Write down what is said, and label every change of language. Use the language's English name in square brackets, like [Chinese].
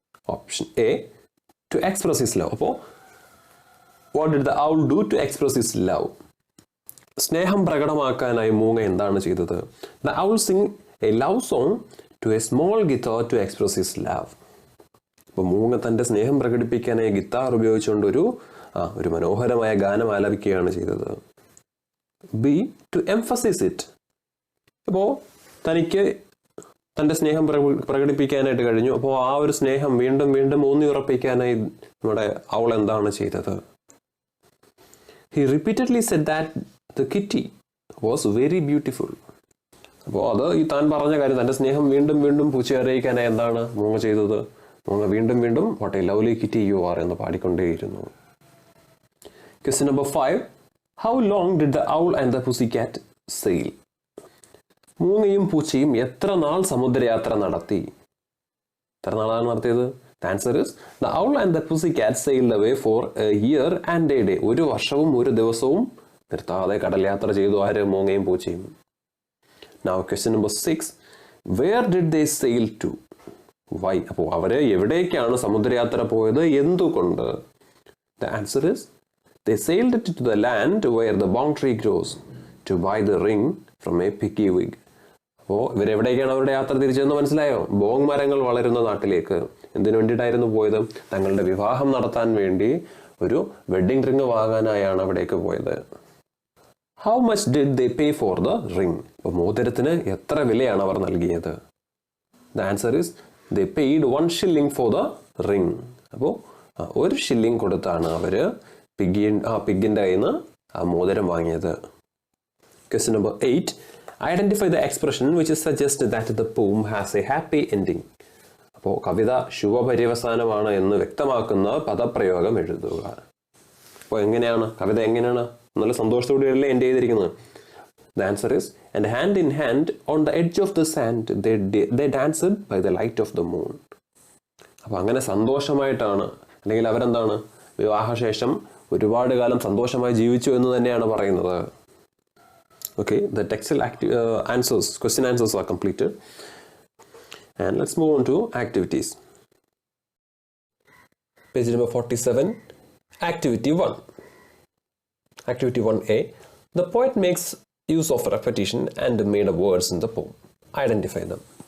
[English] Option A, to express his love. അപ്പോൾ what did the owl do to express his love? [Malayalam] സ്നേഹം പ്രകടമാക്കാനായി മൂങ്ങ എന്താണ് ചെയ്തത്? [English] The owl sing a love song to a small guitar to express his love. [Malayalam] അപ്പോൾ മൂങ്ങ തൻ്റെ സ്നേഹം പ്രകടിപ്പിക്കാനായി guitar ഉപയോഗിച്ചുകൊണ്ട് ഒരു മനോഹരമായ ഗാനം ആലപിക്കുകയാണ് ചെയ്തത്. B, [English] to emphasize it. [Malayalam] അപ്പോൾ തനിക്ക് തൻ്റെ സ്നേഹം പ്രകടിപ്പിക്കാനായിട്ട് കഴിഞ്ഞു. അപ്പോൾ ആ ഒരു സ്നേഹം വീണ്ടും വീണ്ടും ഊന്നി ഉറപ്പിക്കാനായി നമ്മുടെ അവൾ എന്താണ് ചെയ്തത്? [English] He repeatedly said that the kitty was very beautiful. [Malayalam] അപ്പോൾ അത് താൻ പറഞ്ഞ കാര്യം, തൻ്റെ സ്നേഹം വീണ്ടും വീണ്ടും പൂച്ചയെ അറിയിക്കാനായി എന്താണ് മൂങ്ങ ചെയ്തത്? മൂങ്ങ വീണ്ടും വീണ്ടും [English] what a lovely kitty you are [Malayalam] എന്ന് പാടിക്കൊണ്ടേയിരുന്നു. [English] Question number 5. How long did the owl and the pussycat sail? [Malayalam] മൂങ്ങയും പൂച്ചയും എത്ര നാൾ സമുദ്രയാത്ര നടത്തി? എത്ര നാളാണ് നടത്തിയത്? [English] The answer is, the owl and the pussycat sailed away for a year and a day. [Malayalam] 1 വർഷവും 1 ദിവസവും നിർത്താതെ കടൽ യാത്ര ചെയ്തു ആര്? മൂങ്ങയും പൂച്ചയും. [English] Now question number 6. Where did they sail to? Why? [Malayalam] അപ്പോൾ അവര് എവിടേക്കാണ് സമുദ്രയാത്ര പോയത്? എന്തുകൊണ്ട്? [English] The answer is, they sailed to the land where the bong tree grows to buy the ring from a picky wig. [Malayalam] അപ്പോൾ ഇവരെവിടേക്കാണ് അവരുടെ യാത്ര തിരിച്ചതെന്ന് മനസ്സിലായോ? ബോങ് മരങ്ങൾ വളരുന്ന നാട്ടിലേക്ക്. എന്തിനു വേണ്ടിയിട്ടായിരുന്നു പോയത്? തങ്ങളുടെ വിവാഹം നടത്താൻ വേണ്ടി ഒരു വെഡ്ഡിംഗ് റിംഗ് വാങ്ങാനായാണ് അവിടേക്ക് പോയത്. [English] How much did they pay for the ring? [Malayalam] അപ്പോൾ മോതിരത്തിന് എത്ര വിലയാണ് അവർ നൽകിയത്? [English] The answer is, they paid 1 shilling for the ring. [Malayalam] അപ്പോൾ 1 shilling കൊടുത്താണ് അവർ പിഗിൻ്റെ കയ്യിൽ നിന്ന് ആ മോതിരം വാങ്ങിയത്. [English] Question number 8. Identify the expression which suggests that the poem has a happy ending. [Malayalam] അപ്പോൾ കവിത ശുഭപര്യവസാനമാണ് എന്ന് വ്യക്തമാക്കുന്ന പദപ്രയോഗം എഴുതുക. അപ്പോൾ എങ്ങനെയാണ് കവിത നല്ല സന്തോഷത്തോടെയല്ലേ എൻഡ് ചെയ്തിരിക്കുന്നത്? [English] The answer is, and hand in hand on the edge of the sand they danced by the light of the moon. [Malayalam] അപ്പോൾ അങ്ങനെ സന്തോഷമായിട്ടാണ്, അല്ലെങ്കിൽ അവരെന്താണ് വിവാഹശേഷം ഒരുപാട് കാലം സന്തോഷമായി ജീവിച്ചു എന്ന് തന്നെയാണ് പറയുന്നത്. [English] Okay, the textual question answers are completed. And let's move on to activities. Page number 47, Activity 1. Activity 1A. The poet makes use of repetition and made-up words in the poem. Identify them.